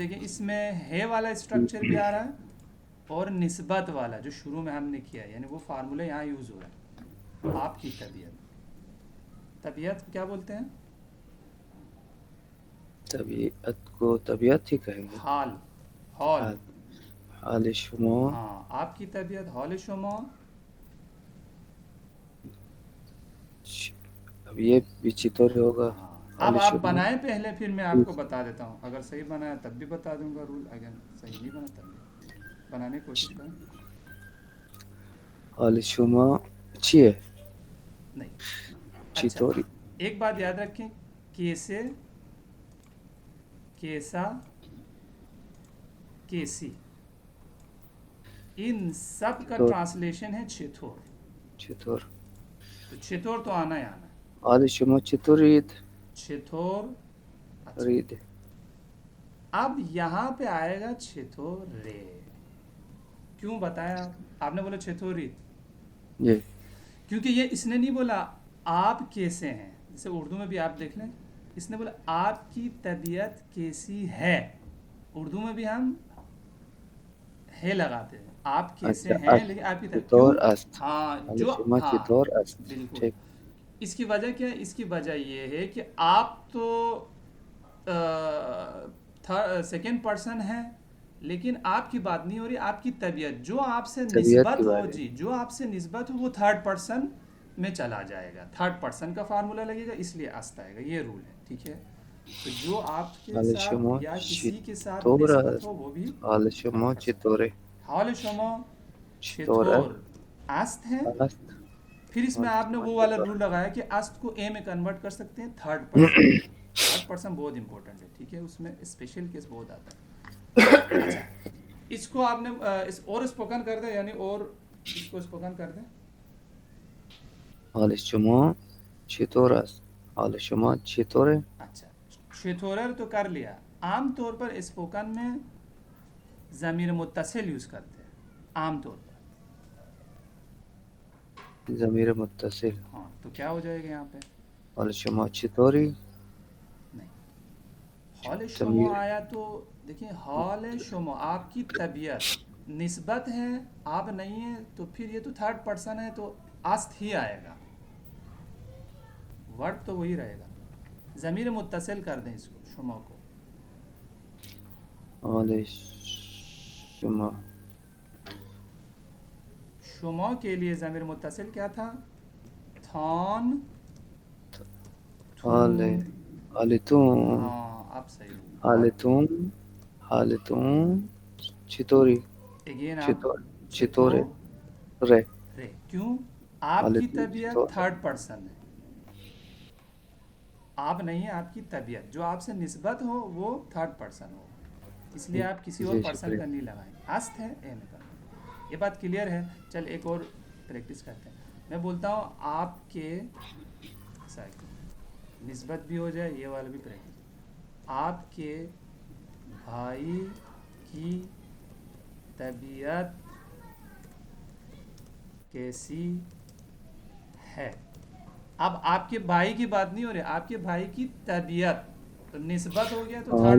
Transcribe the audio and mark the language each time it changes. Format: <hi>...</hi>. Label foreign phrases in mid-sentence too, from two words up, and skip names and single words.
<ur>دیکھیں اس میں ہے والا اسٹرکچر بھی آ رہا ہے، اور نسبت والا جو شروع میں ہم نے کیا ہے، یعنی وہ فارمولہ یہاں یوز ہو رہا ہے. آپ کی طبیعت کیا بولتے ہیں، طبیعت کو طبیعت ہی کہیں گے. حال.</ur> <fa>حال شما.</fa> <ur>ہاں آپ کی طبیعت،</ur> <fa>حال شما.</fa> <ur>اب یہ بھی چطور ہوگا. ہاں اب حال آپ شما. بنائیں پہلے، پھر میں آپ کو بتا دیتا ہوں. اگر صحیح بنایا تب بھی بتا دوں گا رول، اگر صحیح نہیں بنا تب بھی. بنانے کی کوشش کریں.</ur> <fa>حال شما</fa> <ur>اچھی ہے. نہیں. اچھا چطوری. ایک بات یاد رکھیں، کیسے، کیسا، کیسی، ان سب کا چطور. ٹرانسلیشن ہے چتور. چطور. تو چتور تو آنا ہی آنا ہے.</ur> <fa>حال شما چطورید؟</fa> <ur>چتور. اچھا رید. اب یہاں پہ آئے گا چتور رے. کیوں بتایا آپ نے بولا چتوری، جی. کیونکہ یہ اس نے نہیں بولا آپ کیسے ہیں. جیسے اردو میں بھی آپ دیکھ لیں، اسنے بولا آپکی طبیعت کیسی ہے، اردو میں بھی ہم ہے لگاتے ہیں، آپ کیسے اچھا हैं, است لیکن آپکی طبیعت کیوں.</ur> <fa>چطور است</fa> <ur>हाँ حال जो شما हाँ</ur> <fa>چطور است</fa> <ur>बिल्कुल। ٹھیک اسکی وجہ کیا ہے، اسکی وجہ یہ ہے کہ آپ تو</ur> <en>second person</en> <ur>ہے، لیکن آپکی بات نہیں ہو رہی، آپکی طبیعت جو آپ سے طبیعت کے نسبت ہو, بارے جی جو آپ سے نسبت ہو وہ</ur> <en>third person</en> <ur>میں چلا جائے گا,</ur> <en>third person</en> <ur>کا فارمولا لگے گا، اس لیے است آئے گا، یہ رول ہے، ٹھیک ہے. تو جو آپ کے حال साथ شما یا کسی کے ساتھ چطور निस्बत است ہو وہ بھی حال थर्ड شما पर्सन। چطوره</ur> <fa>حال شما چطور است چطور است ہے، است</fa> <ur>پھر اس میں حال آپ نے شما وہ والا چطور رول لگایا کہ است کو اے میں کنورٹ کر سکتے ہیں</ur> <en>third person</en> <ur>میں،</ur> <en>third person</en> <ur>بہت امپورٹنٹ ہے، ٹھیک ہے، اس میں</ur> <en>special case</en> <ur>بہت آتا ہے۔ اچھا اس کو آپ نے اور اسپوکن کر دیں، یعنی اور اس کو اسپوکن کر دیں۔</ur> <fa>حال شما چطور است حال شما چطوره</fa> <ur>اچھا چطورر تو کر لیا، عام طور پر اسپوکن میں ضمیر متصل یوز کرتے ہیں عام طور پر، ضمیر متصل ہاں تو کیا ہو جائے گا یہاں پہ،</ur> <fa>حال شما چطوری نہیں حال شما</fa> <ur>ضمیر آیا تو دیکھیں</ur> <fa>حال شما</fa> <ur>آپ کی طبیعت نسبت ہے، آپ نہیں ہیں، تو پھر یہ تو</ur> <en>third person</en> <ur>ہے تو است ہی آئے گا، ورڈ تو وہی رہے گا، ضمیر متصل کر دیں اس کو شما کو،</ur> <fa>حال شما</fa> <ur>شما کے لیے ضمیر متصل کیا تھا، تھان حال تھون، حالتون ہاں اب صحیح ہو، اور</ur> <fa>حالتون حالتون چطوری</fa> <ur>اگین آپ چطور چتھو</ur> <fa>چطوره ره</fa> <ur>رے، کیوں، آپ کی حالتون طبیعت چطور</ur> <en>third person</en> <ur>ہے، آپ نہیں ہیں، آپ کی طبیعت جو آپ سے نسبت ہو وہ</ur> <en>third person</en> <ur>ہو، اس لیے آپ کسی اور جی پرسن شکریہ کا نہیں لگائیں، است ہے اے میں کرنا، یہ بات کلیئر ہے۔ چل ایک اور پریکٹس کرتے ہیں، میں بولتا ہوں آپ کے نسبت بھی ہو جائے، یہ والا بھی پریکٹس، آپ کے بھائی کی طبیعت کیسی ہے، اب آپ کے بھائی کی بات نہیں ہو رہی، آپ کے بھائی کی طبیعت، تو نسبت ہو گیا تو تھرڈ</ur>